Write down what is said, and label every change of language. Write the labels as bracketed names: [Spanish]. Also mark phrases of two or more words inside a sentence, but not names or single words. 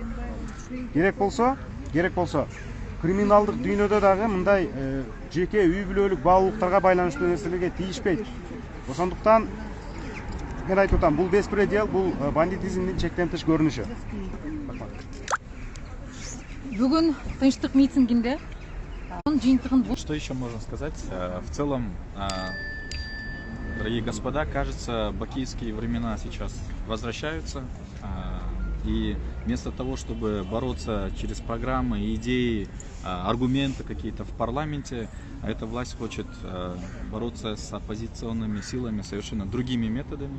[Kyrgyz] Керек болсо криминалдык дүйнөдө дагы мындай жеке үй бүлөлүк баалуулуктарга байланыштуу нерселерге тийишпейт. Ошондуктан мен айтып атам, бул беспредел, бул бандитизмдин чектен тыш көрүнүшү. Бүгүн тынчтык митингинде [Russian] Что еще можно сказать? В целом, дорогие господа, кажется, бакийские времена сейчас возвращаются. И вместо того, чтобы бороться через программы, идеи, аргументы какие-то в парламенте, эта власть хочет бороться с оппозиционными силами совершенно другими методами.